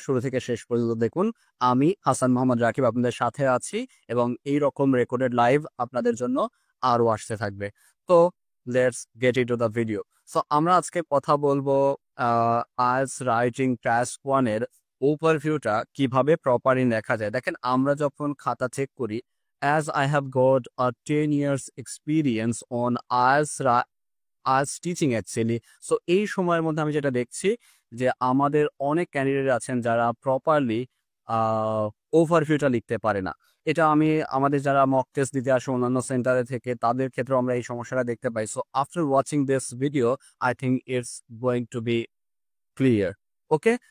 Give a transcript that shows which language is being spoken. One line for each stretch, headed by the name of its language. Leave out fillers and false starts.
Bangla: শুরু থেকে শেষ পর্যন্ত দেখুন। আমি হাসান মোহাম্মদ রাকিব আপনাদের সাথে আছি এবং এই রকম রেকর্ডেড লাইভ আপনাদের জন্য আরো আসতে থাকবে। তো
English: Let's get into the video.
Bangla: So আমরা আজকে কথা বলবো আ আজ রাইটিং টাস্ক 1 এর ওভারভিউটা কিভাবে প্রপারলি লেখা যায়। দেখেন আমরা যখন খাতা চেক করি,
English: as I have got a 10 years experience on IELTS teaching actually.
Bangla: So এই সময়ের মধ্যে আমি যেটা দেখছি যে আমাদের অনেক ক্যান্ডিডেট আছেন যারা প্রপারলি আ ওভারভিউটা লিখতে পারে না। এটা আমি আমাদের যারা মক টেস্ট দিতে আসে অন্যান্য সেন্টারে থেকে তাদের ক্ষেত্রেও আমরা এই সমস্যাটা দেখতে পাই।
English: So after watching this video I think it's going to be clear. Okay?